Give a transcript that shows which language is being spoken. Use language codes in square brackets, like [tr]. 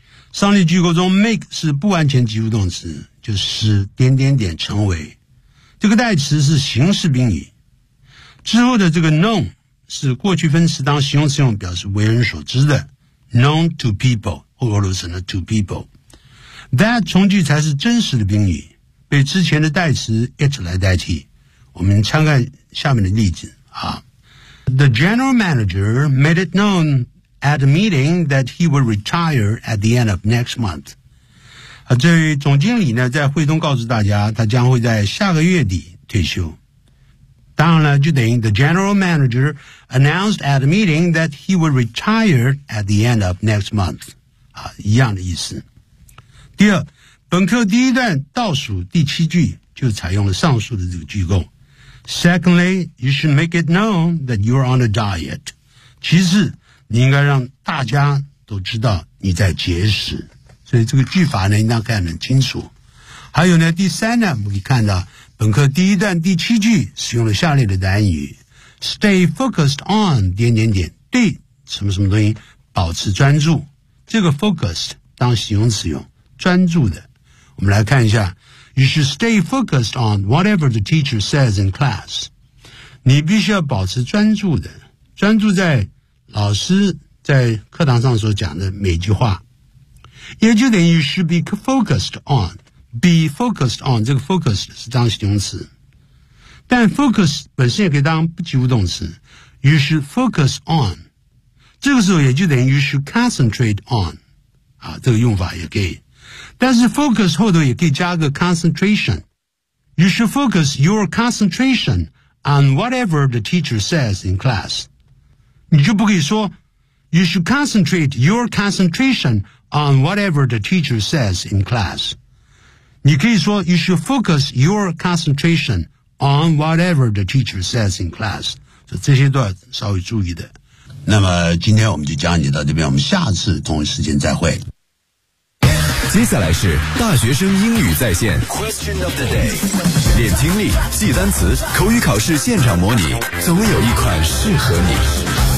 [zh] 上列句构中 make 是不完全及物动词，就是点点点成为，这个代词是形式宾语，之后的这个 known 是过去分词当形容词用，表示为人所知的 [en] known to people, [zh] 俄罗斯的 to people, that 从句才是真实的宾语，被之前的代词 it 来代替。我们参看下面的例子啊。 [en] The general manager made it known at a meeting that he will retire at the end of next month. [zh] 这位总经理呢在会中告诉大家他将会在下个月底退休。当然了就等于 [en] the general manager announced at a meeting that he will retire at the end of next month. [zh] 啊，一样的意思。第二，本课第一段倒数第七句就采用了上述的这个句构。 [en] Secondly, you should make it known that you are on a diet. [zh] 其次，你应该让大家都知道你在节食。所以这个句法呢，应当看得很清楚。还有呢，第三呢，我们可以看到本课第一段第七句使用了下列的单语 ：stay focused on 点点点，对什么什么东西保持专注。这个 focused 当形容词用，专注的。我们来看一下。 [en] You should stay focused on whatever the teacher says in class. [zh] 你必须要保持专注的，专注在老师在课堂上所讲的每句话。也就等于 [en] you should be focused on, be focused on, 这个 focused [zh] 是当形容词。但 focus 本身也可以当不及物动词。 [en] You should focus on, [zh] 这个时候也就等于 [en] you should concentrate on, [zh] 啊，这个用法也可以。但是 focus 后头也可以加个 concentration, [en] You should focus your concentration on whatever the teacher says in class. [zh] 你就不可以说 [en] You should concentrate your concentration on whatever the teacher says in class. [zh] 你可以说 [en] You should focus your concentration on whatever the teacher says in class. [zh] 所以这些都要稍微注意的。那么今天我们就讲解到这边，我们下次同一时间再会。接下来是大学生英语在线 Question of the day， 练听力，记单词，口语考试现场模拟，总有一款适合你。